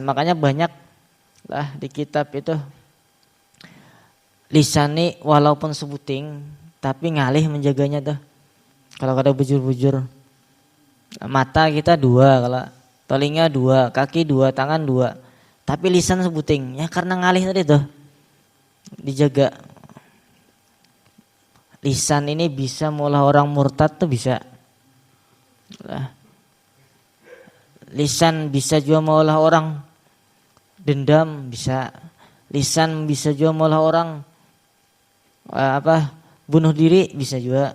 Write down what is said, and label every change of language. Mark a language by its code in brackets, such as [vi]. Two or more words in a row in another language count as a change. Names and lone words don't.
[bjn] Makanya banyak lah di kitab itu lisan nih walaupun sebuting tapi ngalih menjaganya tuh. Kalau kada bujur-bujur, mata kita 2, kalau telinga 2, kaki 2, tangan 2, tapi lisan sebuting ya karena ngalih tadi tuh dijaga. [id] Lisan ini bisa mengolah orang murtad tuh bisa. Lisan bisa juga mengolah orang dendam, bisa. Lisan bisa juga mengolah orang bunuh diri, bisa juga.